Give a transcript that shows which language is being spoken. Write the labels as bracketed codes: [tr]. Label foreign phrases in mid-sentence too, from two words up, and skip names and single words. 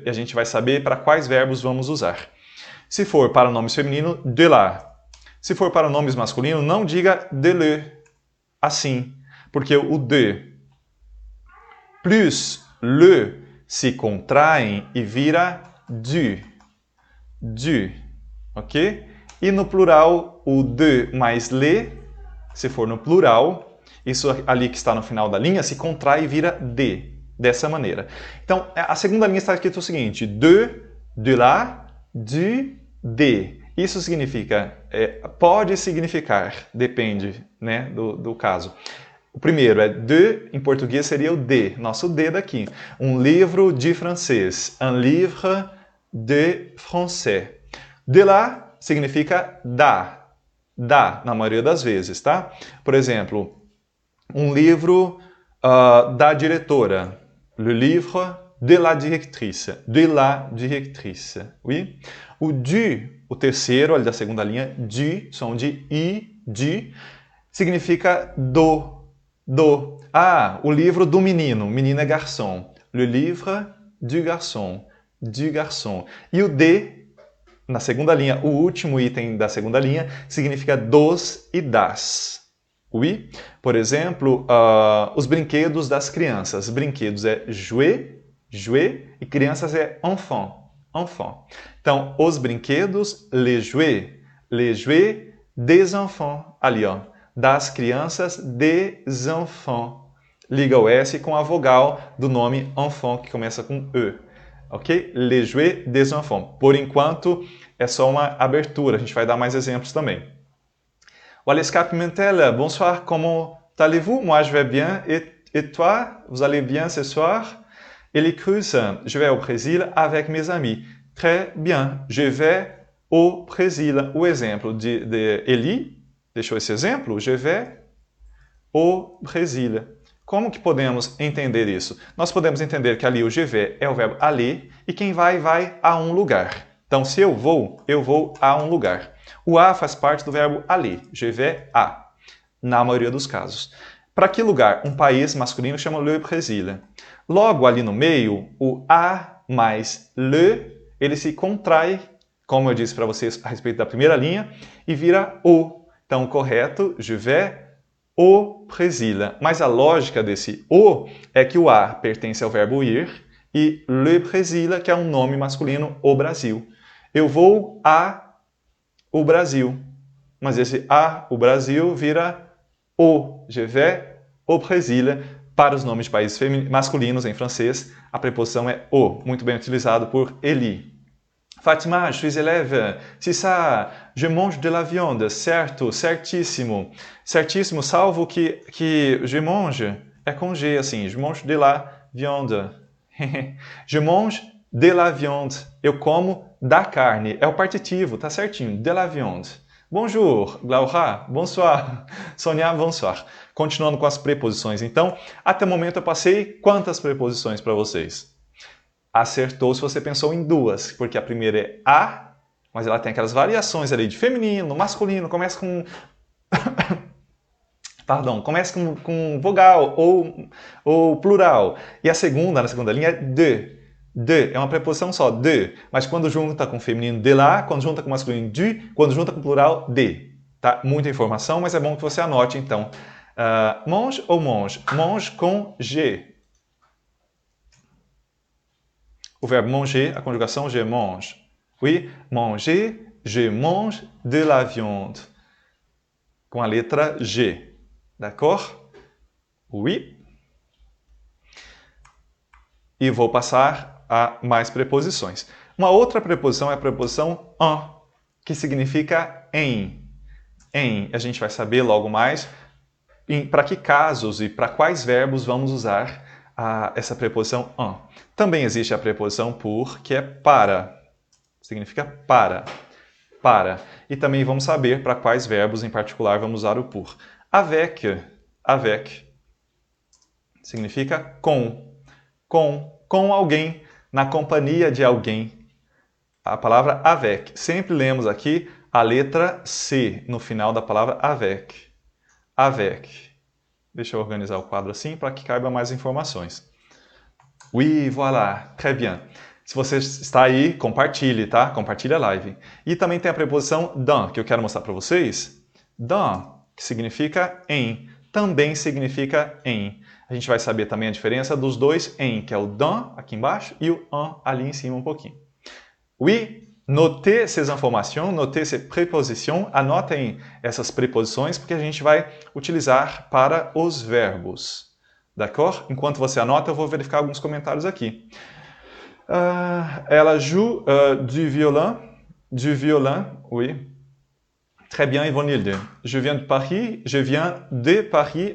[pt] E a gente vai saber para quais verbos vamos usar. Se for para nomes feminino, [fr] de lá. [pt] Se for para nomes masculinos, não diga [fr] de le. [pt] Assim. Porque o [fr] de plus le [pt] se contraem e vira du. Du, ok? E no plural, o de mais le, se for no plural, isso ali que está no final da linha, se contrai e vira de, dessa maneira. Então, a segunda linha está escrito o seguinte, [fr] de lá, du, de. [pt] Isso significa, pode significar, depende, né, do caso. O primeiro é de, em português seria o de, nosso de daqui. Um livro de francês, [fr] un livre de français. De lá [pt] significa da, na maioria das vezes, tá? Por exemplo, um livro da diretora, [fr] le livre de la directrice, oui? [pt] O du, o terceiro, ali da segunda linha, du, som de i, du, significa do. O livro do menino, menino é garçom, [fr] le livre du garçon. [pt] De garçom. E o de, na segunda linha, o último item da segunda linha, significa dos e das. Oui? Por exemplo, os brinquedos das crianças. Brinquedos é jouet, e crianças é enfant. Então, os brinquedos, [fr] les jouets des enfants. [pt] Ali, ó, das crianças, [fr] des enfants. [pt] Liga o S com a vogal do nome enfant, que começa com E. Ok? [fr] Les jouets des enfants. [pt] Por enquanto, é só uma abertura. A gente vai dar mais exemplos também. Waleska Pimentel, [fr] bonsoir, comment allez-vous? Moi, je vais bien. Et toi? Vous allez bien ce soir? Eli Cruz, je vais au Brésil avec mes amis. Très bien, je vais au Brésil. [pt] O exemplo de Eli, deixou esse exemplo? [fr] Je vais au Brésil. [pt] Como que podemos entender isso? Nós podemos entender que ali o [fr] je vais [pt] é o verbo aller e quem vai a um lugar. Então, se eu vou a um lugar. O a faz parte do verbo aller, [fr] je vais a, [pt] na maioria dos casos. Para que lugar? Um país masculino chama [fr] le Brésil. [pt] Logo ali no meio, o a mais le, ele se contrai, como eu disse para vocês a respeito da primeira linha, e vira o. Então, o correto, [fr] je vais au Brésil. [pt] Mas a lógica desse o é que o a pertence ao verbo ir e [fr] le Brésil, [pt] que é um nome masculino, o Brasil. Eu vou a o Brasil. Mas esse a, o Brasil, vira o. [fr] Je vais au Brésil. [pt] Para os nomes de países masculinos em francês, a preposição é o, muito bem utilizado por Eli. [fr] Fatima, je suis élève. C'est ça, je mange de la viande. [pt] Certo, certíssimo. Certíssimo, salvo que [fr] je mange [pt] é com G, assim. [fr] Je mange de la viande. Je mange de la viande. [pt] Eu como da carne. É o partitivo, tá certinho. [fr] De la viande. Bonjour, Laura, bonsoir. Sonia, bonsoir. [pt] Continuando com as preposições, então, até o momento eu passei quantas preposições para vocês? Acertou se você pensou em duas, porque a primeira é a, mas ela tem aquelas variações ali de feminino, masculino, começa com... Perdão, começa com vogal ou plural. E a segunda, na segunda linha, é de. De é uma preposição só, de. Mas quando junta com feminino, [fr] de lá. [pt] Quando junta com masculino, de. Quando junta com plural, de. Tá? Muita informação, mas é bom que você anote, então. [fr] Mange ou mange? [pt] Mange com G. O verbo manger, a conjugação [fr] je mange. Oui, manger, je mange de la viande. [pt] Com a letra G. D'accord? Oui. E vou passar a mais preposições. Uma outra preposição é a preposição en, que significa em. Em, a gente vai saber logo mais para que casos e para quais verbos vamos usar essa preposição en. Também existe a preposição por, que é para. Significa para. para. E também vamos saber para quais verbos em particular vamos usar o pour. Avec significa com alguém, na companhia de alguém. A palavra avec. Sempre lemos aqui a letra C no final da palavra avec. Avec. Deixa eu organizar o quadro assim para que caiba mais informações. [fr] Oui, voilà, très bien. [pt] Se você está aí, compartilhe, tá? Compartilhe a live. E também tem a preposição dans, que eu quero mostrar para vocês. Dans, que significa em, também significa em. A gente vai saber também a diferença dos dois em, que é o dans aqui embaixo e o en ali em cima um pouquinho. [fr] Oui, notez ces informações, notez ces prépositions, [pt] anotem essas preposições porque a gente vai utilizar para os verbos. D'accord? Enquanto você anota, eu vou verificar alguns comentários aqui. [fr] Ela joue du violon, oui. Très bien, Ivonilde. Je viens de Paris.